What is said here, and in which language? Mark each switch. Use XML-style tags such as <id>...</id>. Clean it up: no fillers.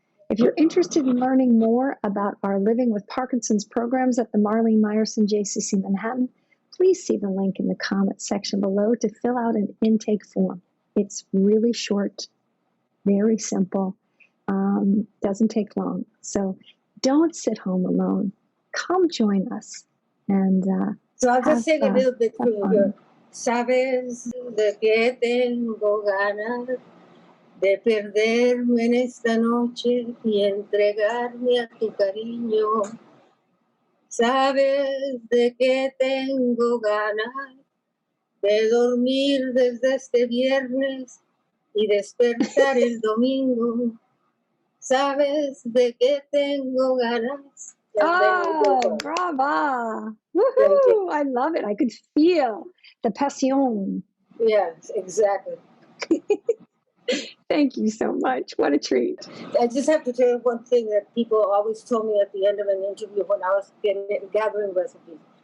<en>If you're interested in learning more about our Living with Parkinson's programs at the Marlene Meyerson JCC Manhattan, please see the link in the comment section below to fill out an intake form. It's really short, very simple, doesn't take long. So don't sit home alone. Come join us. And so I'll just sing a little bit for you.</en> <es>Sabes de que tengo ganas de perderme en esta noche y entregarme a tu cariño. Sabes de que tengo ganas de dormir desde este viernes y despertar el domingo. Sabes de que tengo ganas.</es> <en>Oh, brava. Woohoo! I love it. I could feel the passion. Yes, exactly. Thank you so much. What a treat. I just have to tell you one thing that people always told me at the end of an interview when I was gathering recipes.</en>